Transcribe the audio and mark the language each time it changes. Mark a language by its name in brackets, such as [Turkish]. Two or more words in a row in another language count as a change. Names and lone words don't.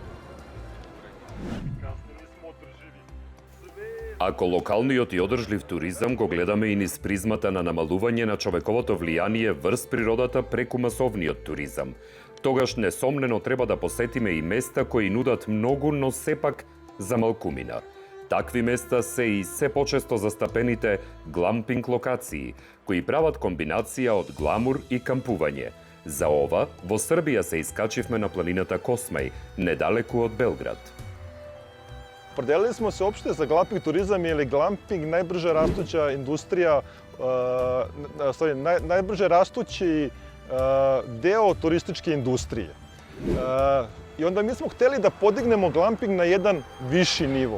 [Macedonian] Ако локалниот и одржлив туризам го гледаме и низ призмата на намалување на човековото влијание врз природата преку масовниот туризам, тогаш несомнено треба да посетиме и места кои нудат многу, но сепак за малкумина. Такви места се и се почесто застапените глампинг локации, кои прават комбинација од гламур и кампување. За ова, во Србија се искачивме на планината Космај, недалеку од Белград. [Serbian] Opredelili smo se uopšte za glamping turizam jer je glamping najbrže rastuća industrija, najbrže rastući deo turističke industrije. I onda mi smo hteli da podignemo glamping na jedan viši nivo.